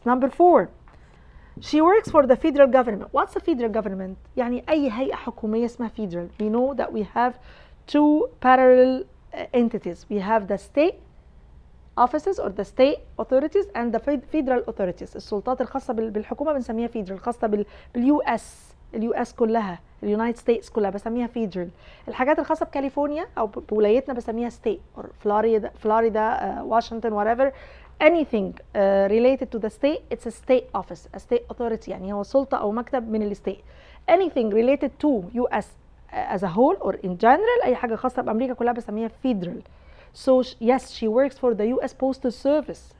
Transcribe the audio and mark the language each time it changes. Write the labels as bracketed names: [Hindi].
[English] Number 4, she works for the federal government. What's the federal government? [Arabic] يعني أي هيئة حكومية اسمها federal. [English] We know that we have 2 parallel entities. We have the state offices or the state authorities and the federal authorities. [Arabic] السلطات الخاصة بالحكومة بنسميها federal. الخاصة باليو اس اليو اس كلها، اليونايتد ستيتس كلها بسميها فيدرال. الحاجات الخاصه بكاليفورنيا او بولايتنا بسميها ستيت or فلوريدا واشنطن whatever. [English] anything related to the state it's a state office, a state authority. [Arabic] يعني هو سلطه او مكتب من الستيت. [English] anything related to US as a whole or in general [Arabic] اي حاجه خاصه بامريكا كلها بسميها [English] federal. So yes, she works for the US Postal Service.